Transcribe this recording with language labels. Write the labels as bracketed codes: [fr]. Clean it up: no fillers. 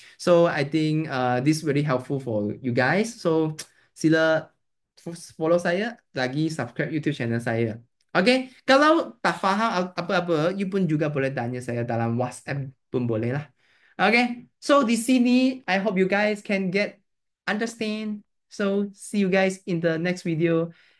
[en] So I think this really helpful for you guys. [ms] So sila follow saya, lagi subscribe YouTube channel saya. Okay, kalau tak faham apa-apa, you pun juga boleh tanya saya dalam WhatsApp pun boleh lah. [en] Okay, so [ms] di sini [en] I hope you guys can get understand. So see you guys in the next video.